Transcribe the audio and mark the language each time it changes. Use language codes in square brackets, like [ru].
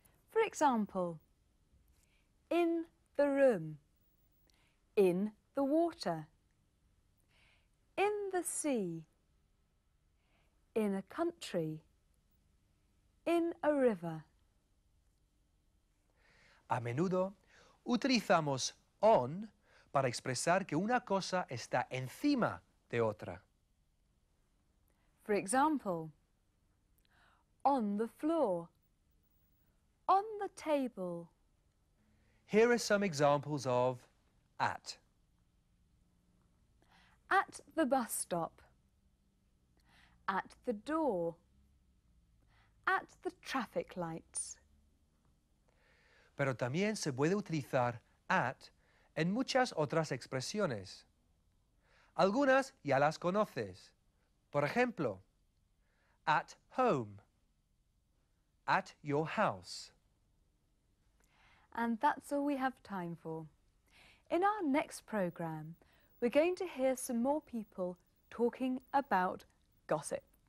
[en] For example, in the room, in the water, in the sea, in a country, in a river. [es] A menudo utilizamos on para expresar que una cosa está encima de otra. [en] For example, on the floor, on the table. Here are some examples of at. At the bus stop, at the door, at the traffic lights. [es] Pero también se puede utilizar at en muchas otras expresiones. Algunas ya las conoces. Por ejemplo, [en] at home, at your house. And that's all we have time for. In our next programme, we're going to hear some more people talking about gossip.